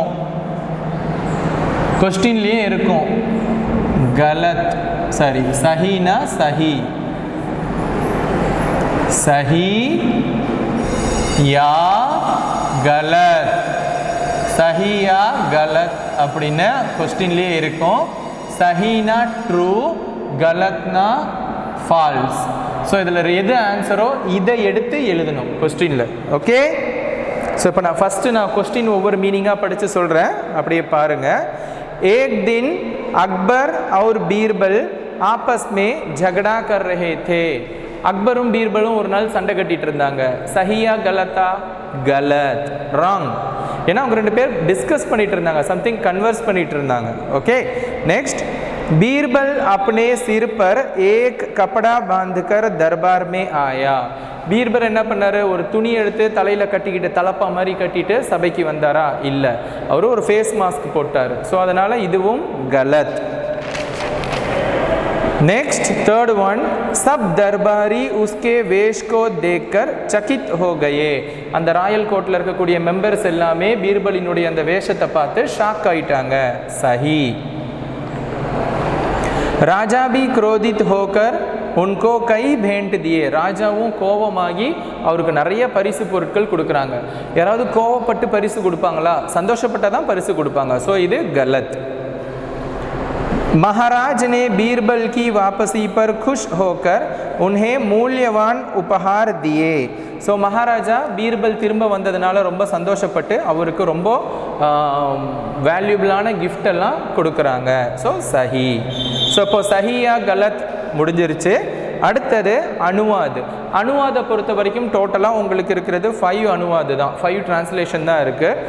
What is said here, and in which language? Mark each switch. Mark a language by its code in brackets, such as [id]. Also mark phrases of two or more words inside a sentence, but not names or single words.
[ta] கொஸ்டின்லேயே இருக்கும் கலத், சரி சஹினா சஹி, [hi] सही या ग़लत, सही या ग़लत [ta] அப்படின்னு கொஸ்டின்லேயே இருக்கும். சஹினா ட்ரூ, கலத்னா ஃபால்ஸ். ஸோ இதில் எது ஆன்சரோ இதை எடுத்து எழுதணும் கொஸ்டினில். [en] okay, so [ta] இப்போ நான் [en] first question [ta] ஒவ்வொரு மீனிங்காக படித்து சொல்கிறேன், அப்படியே பாருங்கள். [hi] एक दिन अकबर और बीरबल आपस में झगड़ा कर रहे थे. [ta] அக்பரும் பீர்பலும் ஒரு நாள் சண்டை கட்டிட்டு இருந்தாங்க. சஹியா கலத்தா? கலத், ராங். ஏன்னா அவங்க ரெண்டு பேர் டிஸ்கஸ் பண்ணிட்டு இருந்தாங்க, [en] something converse [ta] பண்ணிட்டு இருந்தாங்க. [en] okay, next. [hi] बीरबल अपने सिर पर एक कपड़ा बांधकर दरबार में आया. [ta] பீர்பல் என்ன பண்ணாரு? ஒரு துணி எடுத்து தலையில் கட்டிக்கிட்டு, தலப்பா மாதிரி கட்டிட்டு சபைக்கு வந்தாரா? இல்லை, அவர் ஒரு [en] face mask [ta] போட்டார். ஸோ அதனால் இதுவும் கலத். [en] next third one, [hi] सब दरबारी उसके वेश को देखकर चकित हो गए. [ta] அந்த [en] royal court [ta] இருக்கக்கூடிய மெம்பர்ஸ் எல்லாமே பீர்பலினுடைய அந்த வேஷத்தை பார்த்து ஷாக் ஆயிட்டாங்க. சஹி. [hi] राजा भी क्रोधित होकर उनको कई भेंट दिए. [ta] ராஜாவும் கோபமாகி அவருக்கு நிறைய பரிசு பொருட்கள் கொடுக்குறாங்க. யாராவது கோவப்பட்டு பரிசு கொடுப்பாங்களா? சந்தோஷப்பட்டாதான் பரிசு கொடுப்பாங்க. ஸோ இது கலத். [hi] महाराज ने बीरबल की वापसी पर खुश होकर उन्हें मूल्यवान उपहार दिए. [ta] ஸோ மகாராஜா பீர்பல் திரும்ப வந்ததுனால ரொம்ப சந்தோஷப்பட்டு அவருக்கு ரொம்ப [en] valuable gift [ta] எல்லாம் கொடுக்குறாங்க. ஸோ சஹி. ஸோ இப்போ சஹியா கலத் முடிஞ்சிருச்சு. அடுத்தது அனுவாது. அனுவாதை பொறுத்த வரைக்கும் டோட்டலாக உங்களுக்கு இருக்கிறது 5 அனுவாது தான், 5 டிரான்ஸ்லேஷன் தான் இருக்குது.